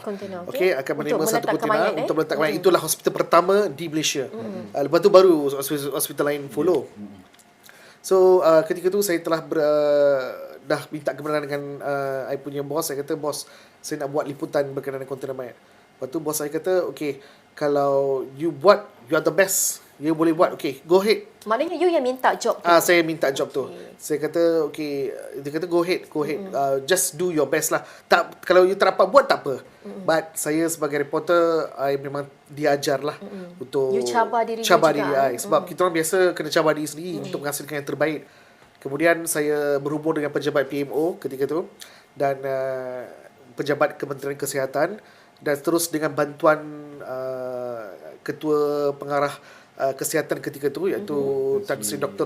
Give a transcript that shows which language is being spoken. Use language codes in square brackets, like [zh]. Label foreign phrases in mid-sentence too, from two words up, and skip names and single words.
[ms] Okey, akan menerima satu kontena untuk meletakkan mayat. Itulah hospital pertama di Malaysia. Lepas tu baru hospital lain follow. So ketika tu saya telah dah minta kebenaran dengan I punya bos. Saya kata, bos, saya nak buat liputan berkenaan dengan kontena mayat. Lepas tu bos saya kata, okay, kalau you buat, [en] you are the best, you [ms] boleh buat, [en] okay, go ahead. [ms] Maknanya you yang minta job tu. Saya minta job tu. Saya kata, okay, dia kata [en] go ahead. Just do your best lah. [ms] Tak, kalau you tak dapat buat, tak apa. But saya sebagai reporter, I memang diajar lah untuk You cabar diri I. Sebab kita orang biasa kena cabar diri sendiri untuk menghasilkan yang terbaik. Kemudian saya berhubung dengan pejabat PMO ketika tu dan pejabat Kementerian Kesihatan, dan terus dengan bantuan ketua pengarah kesihatan ketika tu iaitu Tan Sri Dr.